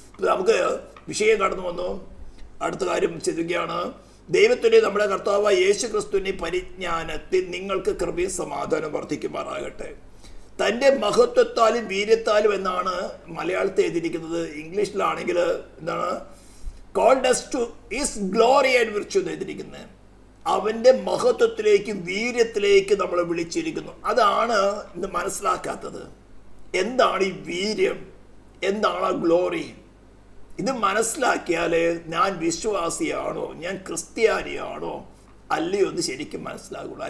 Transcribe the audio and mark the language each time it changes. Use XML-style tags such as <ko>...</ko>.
<ml>നമുക്ക് വിഷയം കടന്നു വന്നു. അടുത്ത കാര്യം ചിന്തിക്കുകയാണ്. ദൈവത്തിൻ്റെ നമ്മുടെ കർത്താവായ യേശു ക്രിസ്തുവിൻ്റെ പരിജ്ഞാനത്തിൽ നിങ്ങൾക്ക് കൃപയും സമാധാനം വർദ്ധിക്കുമാറാകട്ടെ. തൻ്റെ മഹത്വത്താലും വീര്യത്താലും എന്നാണ് മലയാളത്തിൽ എഴുതിയിരിക്കുന്നത്. ഇംഗ്ലീഷിലാണെങ്കിൽ എന്താണ്?</ml> <en>called us to his glory and virtue</en> <ml>എന്ന് എഴുതിയിരിക്കുന്നത്. അവൻ്റെ മഹത്വത്തിലേക്കും വീര്യത്തിലേക്ക് നമ്മളെ വിളിച്ചിരിക്കുന്നു. അതാണ് ഇന്ന് മനസ്സിലാക്കാത്തത്. എന്താണ് ഈ വീര്യം? എന്താണ് ആ ഗ്ലോറി? ഇത് മനസ്സിലാക്കിയാൽ ഞാൻ വിശ്വാസിയാണോ, ഞാൻ ക്രിസ്ത്യാനിയാണോ അല്ലയോ എന്ന് ശരിക്കും മനസ്സിലാകുള്ളൂ.</ml>